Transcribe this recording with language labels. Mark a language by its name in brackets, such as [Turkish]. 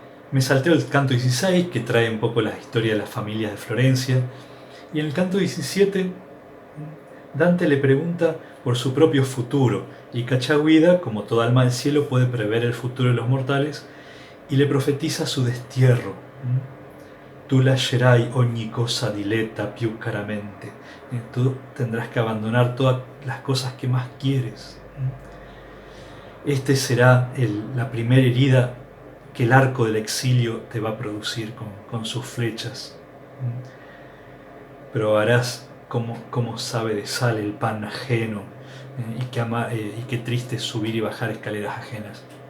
[Spanish] Me salteo el canto 16, que trae un poco la historia de las familias de Florencia, y en el canto 17 Dante le pregunta por su propio futuro, y Cachagüida, como toda alma del cielo, puede prever el futuro de los mortales, y le profetiza su destierro. [Italian] Tu lascerai ogni cosa diletta più caramente. [Spanish] Tú tendrás que abandonar todas las cosas que más quieres. Este será la primera herida que el arco del exilio te va a producir con sus flechas. Probarás cómo sabe de sal el pan ajeno, y qué triste es subir y bajar escaleras ajenas.